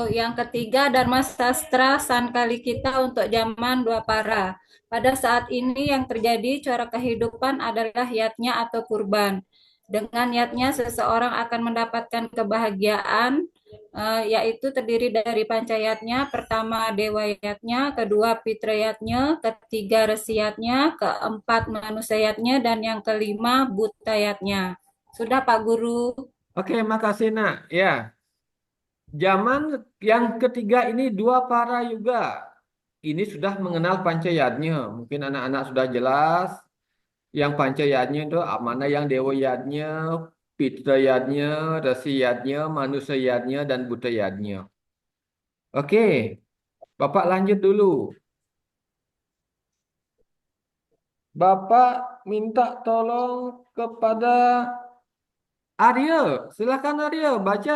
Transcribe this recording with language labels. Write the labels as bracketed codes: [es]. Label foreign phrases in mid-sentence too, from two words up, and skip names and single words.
[id] Yang ketiga, Dharma Sastra Sankalikita untuk zaman Dwapara. Pada saat ini yang terjadi corak kehidupan adalah yatnya atau kurban. Dengan yatnya seseorang akan mendapatkan kebahagiaan, yaitu terdiri dari pancayatnya, pertama dewa yatnya, kedua pitra yatnya, ketiga resi yatnya, keempat manusia yatnya, dan yang kelima buta yatnya. Sudah Pak Guru. Oke, makasih nak. Ya, zaman yang ketiga ini Dwapara Yuga. Ini sudah mengenal pancayatnya. Mungkin anak-anak sudah jelas. Yang pancayatnya itu mana yang dewa yatnya, pitra yatnya, resi yatnya, manusia yatnya, dan buta yatnya. Oke, Bapak lanjut dulu. Bapak minta tolong kepada Arya. Silakan Arya, baca.